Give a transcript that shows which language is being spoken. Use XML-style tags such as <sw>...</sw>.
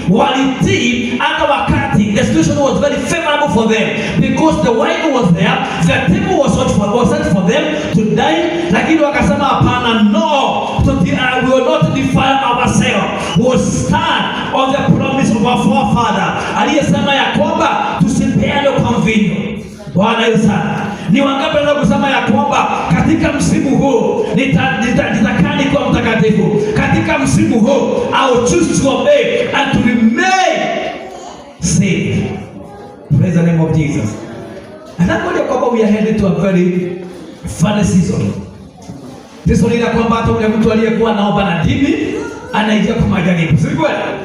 <sw>Walitii hata wakati</sw> <en>the situation was very favorable for them, because the wine was there, the table was set for them to dine,</en> <sw>lakini wakasema hapana,</sw> <en>no, we will not defile ourselves. We will stand on the promise of our forefather,</en> <sw>aliyesema ya kwamba tusipeane kwa mvinyo. Bwana Yesu sana. Ni wangapi wanaweza kusema ya kwamba katika msimu huu nitakaa nikiwa mtakatifu? Katika msimu huu</sw> <en>I will choose to obey and to remain saved. Praise the name of Jesus. And that's why we are headed to a very funny season.</en> <sw>Season ile kwamba hata ule mtu aliyekuwa naomba na dini anaingia kwa majaribu. Si kweli?</sw>